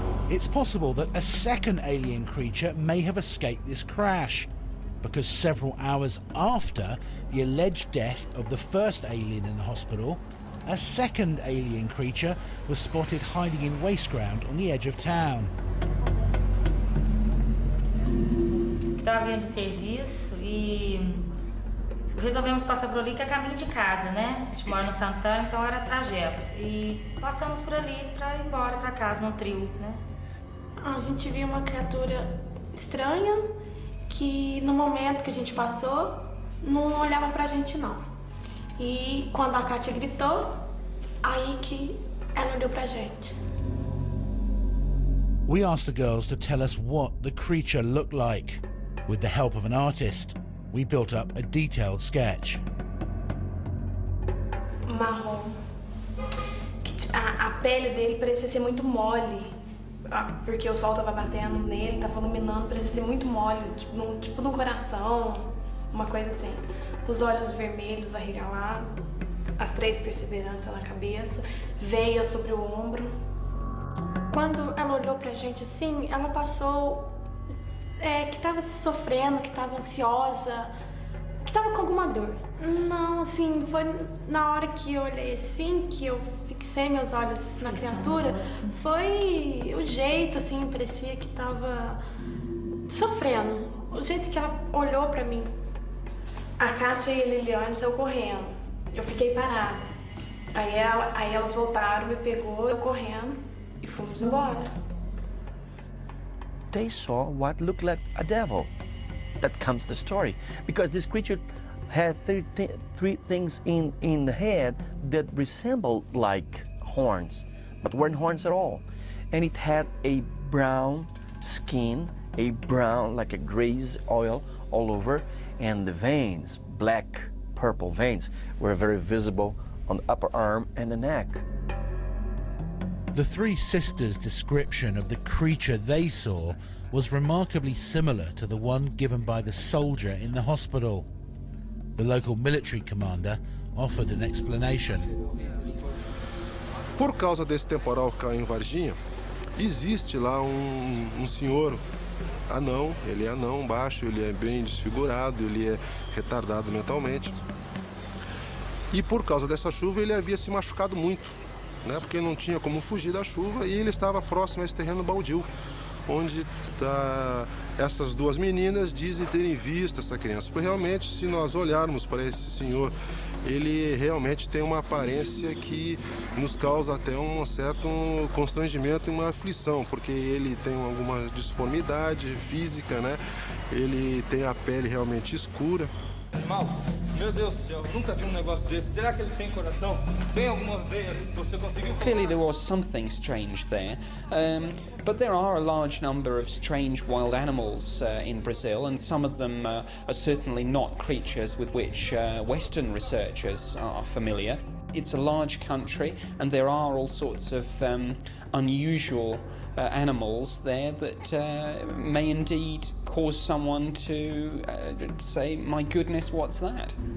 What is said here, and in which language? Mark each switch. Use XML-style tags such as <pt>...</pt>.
<en>It's possible that a second alien creature may have escaped this crash, because several hours after the alleged death of the first alien in the hospital, a second alien creature was spotted hiding in waste ground on the edge of town.</en> <pt>Estava vindo de serviço e resolvemos passar por ali, que é caminho de casa, né? A gente mora no Santana, então era trajeto. E passamos por ali para ir embora para casa no trio, né? A gente viu uma criatura estranha que no momento que a gente passou não olhava pra gente não. E quando a Kátia gritou, aí que ela olhou pra gente.</pt> <en>We asked the girls to tell us what the creature looked like. With the help of an artist, we built up a detailed sketch.</en> <pt>Marrom. A pele dele parecia ser muito mole, porque o sol estava batendo nele, estava iluminando, parecia ser muito mole, tipo num coração, uma coisa assim. Os olhos vermelhos arregalados, as 3 perseveranças na cabeça, veia sobre o ombro. Quando ela olhou pra gente assim, ela passou que estava sofrendo, que estava ansiosa, que estava com alguma dor. Não, assim, foi na hora que eu olhei assim, que eu fixei meus olhos na criatura, foi o jeito, assim, parecia que estava sofrendo. O jeito que ela olhou pra mim. A Kátia e a Liliane saiu correndo. Eu fiquei parada. Aí elas voltaram, me pegou, eu correndo e fomos embora.</pt> <en>They saw what looked like a devil. That comes the story, because this creature had three things in the head that resembled like horns, but weren't horns at all. And it had a brown skin, a brown, like a grease oil all over, and the veins, black, purple veins, were very visible on the upper arm and the neck. The 3 sisters' description of the creature they saw was remarkably similar to the one given by the soldier in the hospital. The local military commander offered an explanation.</en> <pt>Por causa desse temporal que caiu em Varginha, existe lá senhor anão, ele é anão, baixo, ele é bem desfigurado, ele é retardado mentalmente. E por causa dessa chuva ele havia se machucado muito, né? Porque não tinha como fugir da chuva e ele estava próximo a esse terreno baldio, onde essas 2 meninas dizem terem visto essa criança. Porque realmente, se nós olharmos para esse senhor, ele realmente tem uma aparência que nos causa até um certo constrangimento e uma aflição, porque ele tem alguma disformidade física, né? Ele tem a pele realmente escura. Mal, meu Deus do céu, nunca vi negócio desse. Será que ele tem coração? Tem alguma veia? Você conseguiu?</pt> <en>Clearly there was something strange there, but there are a large number of strange wild animals in Brazil, and some of them are certainly not creatures with which Western researchers are familiar. It's a large country, and there are all sorts of unusual animals there that may indeed cause someone to say, my goodness, what's that?</en>